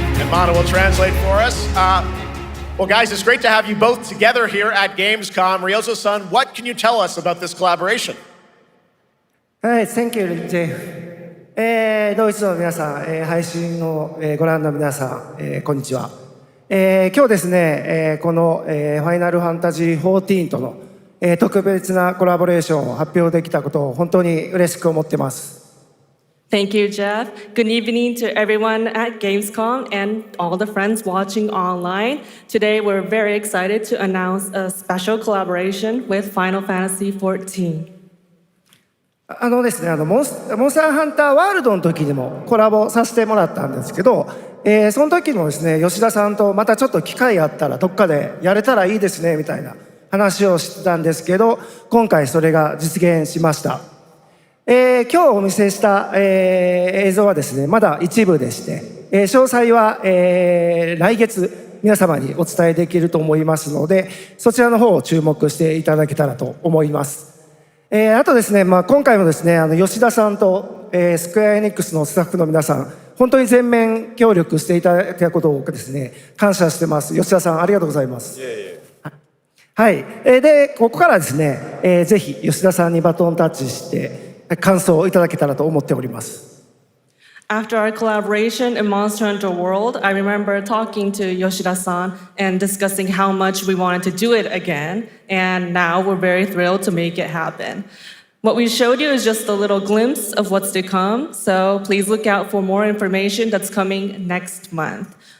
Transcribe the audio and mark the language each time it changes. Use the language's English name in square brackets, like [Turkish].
[English] Mana will translate for us. Well, guys, it's great to have you both together here at Gamescom. Ryozo-san, what can you tell us about this collaboration? Hi, thank you, Jay. [Japanese] ドイツの皆さん、配信をご覧の皆さん、こんにちは。今日ですね、このファイナルファンタジー14との特別なコラボレーションを発表できたことを本当に嬉しく思ってます。 [English] Thank you, Jeff. Good evening to everyone at Gamescom and all the friends watching online. Today, we're very excited to announce a special collaboration with Final Fantasy XIV. [Japanese] ですね、モンスターハンターワールドの時にもコラボさせてもらったんですけど、その時もですね、吉田さんとまたちょっと機会あったらどっかでやれたらいいですねみたいな話をしてたんですけど、今回それが実現しました。今日お見せした、映像はですね、まだ一部でして、詳細は、来月皆様にお伝えできると思いますので、そちらの方を注目していただけたらと思います。あとですね、今回もですね、吉田さんと、スクエアエニックスのスタッフの皆さん、本当に全面協力していただいたことをですね、感謝してます。吉田さん、ありがとうございます。はい。で、ここからですね、ぜひ吉田さんにバトンタッチして、感想をいただけたらと思っております。 [English] After our collaboration in Monster Hunter World, I remember talking to Yoshida-san and discussing how much we wanted to do it again, and now we're very thrilled to make it happen. What we showed you is just a little glimpse of what's to come, so please look out for more information that's coming next month.